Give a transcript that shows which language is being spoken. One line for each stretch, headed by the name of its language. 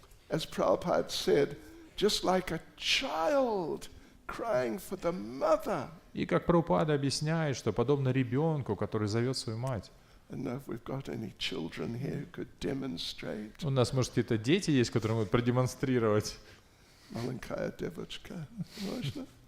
English: As Prabhupada said, just like a child crying for the mother.
Russian: И как Прабхупада объясняет, что подобно ребенку, который зовет свою мать.
English: And if we've got any children here who could demonstrate.
Russian: У нас, может, какие-то дети есть, которые могут продемонстрировать. Маленькая девочка, можно?